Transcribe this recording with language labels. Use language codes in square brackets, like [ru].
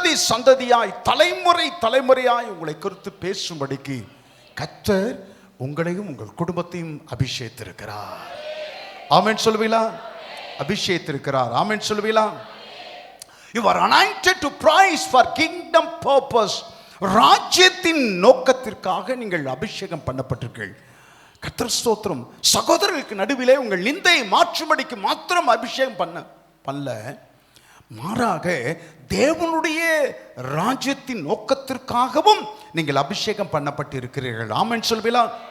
[ta] சந்ததியாய் தலைமுறையாய் உங்களை குறித்து பேசும்படிக்கு கர்த்தர் உங்களையும் உங்கள் குடும்பத்தையும் அபிஷேகித்திருக்கிறார். ஆமென் சொல்லுவீங்களா? அபிஷேகித்திருக்கிறார். ஆமென் சொல்லுவீங்களா? [en] You are anointed to praise for kingdom purpose. [ta] ராஜ்யத்தின் நோக்கத்திற்காக நீங்கள் அபிஷேகம் பண்ணப்பட்டீர்கள். கர்த்தர் ஸ்தோத்திரம். சகோதரர்களுக்கு நடுவிலே உங்கள் நிந்தையை மாற்றும்படிக்கு மாத்திரம் அபிஷேகம் பண்ணல, மாறாக தேவனுடைய ராஜ்யத்தின் நோக்கத்திற்காகவும் நீங்கள் அபிஷேகம் பண்ணப்பட்டு இருக்கிறீர்கள். ஆமென் சொல்வீங்களா?